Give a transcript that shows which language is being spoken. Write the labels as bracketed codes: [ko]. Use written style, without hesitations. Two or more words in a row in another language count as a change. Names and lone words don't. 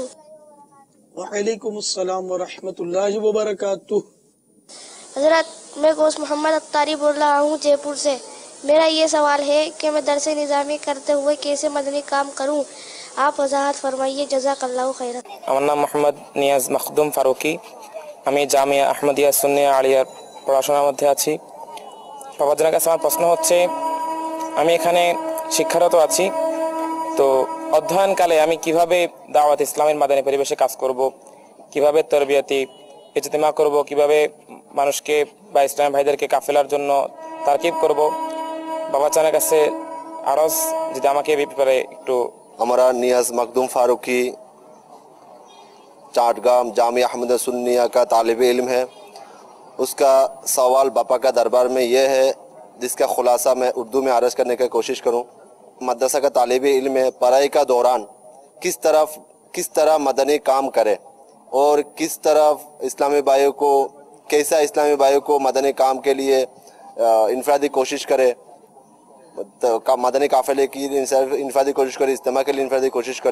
[ar] وعلیکم السلام ورحمۃ اللہ وبرکاتہ۔ [ur] حضرت میں گوشت محمد اختاری بول رہا ہوں جے پور سے. میرا یہ سوال ہے کہ میں درس نظامی کرتے ہوئے کیسے مدنی کام کروں؟ آپ وضاحت فرمائیے. جزاک اللہ خیرا. [bn] আমার নাম মোহাম্মদ নিয়াজ মখদুম ফারুকি. আমি জামিয়া আহমদিয়া সুন্নিয়া আলিয়ার পড়াশোনার মধ্যে আছি. বাবাজনের কাছে আমার প্রশ্ন হচ্ছে, আমি এখানে শিক্ষারত আছি, তো অধ্যয়নকালে আমি কিভাবে দাওয়াত ইসলামের মাদানী পরিবেশে কাজ করব, কিভাবে তরবিয়াতি ইজতিমা করব, কিভাবে মানুষকে বা ইসলামী ভাইদেরকে কাফেলার জন্য তারকিব করব, বাবাজানের কাছে আরজ যদি আমাকে এই ব্যাপারে একটু। [ur] ہمارا نیاز مخدوم فاروقی چاٹگام جامعہ احمدیہ سنیہ کا طالب علم ہے. اس کا سوال باپا کا دربار میں یہ ہے، جس کا خلاصہ میں اردو میں عرض کرنے کی کوشش کروں. مدرسہ کا طالب علم ہے، پڑھائی کا دوران کس طرح مدنی کام کرے اور کس طرح اسلامی بھائیوں کو کیسا اسلامی بھائیوں کو مدنی کام کے لیے انفرادی کوشش کرے، مدنی قافلے کی انفرادی کوشش کرے، اجتماع کے لیے انفرادی کوشش کرے.